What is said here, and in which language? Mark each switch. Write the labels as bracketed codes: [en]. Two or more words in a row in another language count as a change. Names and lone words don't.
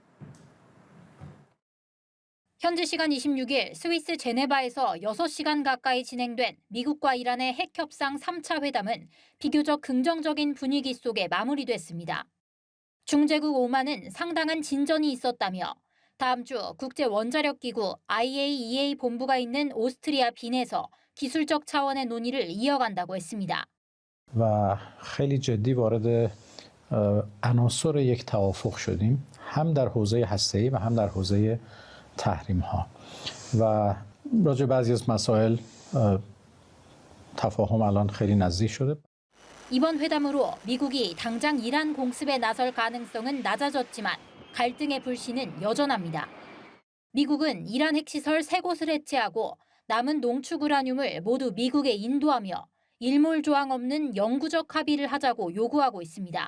[ko] 현지 시간 26일 스위스 제네바에서 6시간 가까이 진행된 미국과 이란의 핵 협상 3차 회담은 비교적 긍정적인 분위기 속에 마무리됐습니다. 중재국 오만은 상당한 진전이 있었다며 다음 주 국제원자력기구 IAEA 본부가 있는 오스트리아 빈에서 기술적 차원의 논의를 이어간다고 했습니다. [fa] و خیلی جدی وارد عناصر یک توافق شدیم هم در حوزه هسته‌ای و هم در حوزه تحریم‌ها و راجع به بعضی از مسائل تفاهم الان خیلی نزدیک شده. [ko] 이번 회담으로 미국이 당장 이란 공습에 나설 가능성은 낮아졌지만 갈등의 불씨는 여전합니다. 미국은 이란 핵시설 3곳을 해체하고 남은 농축 우라늄을 모두 미국에 인도하며 일몰 조항 없는 영구적 합의를 하자고 요구하고 있습니다.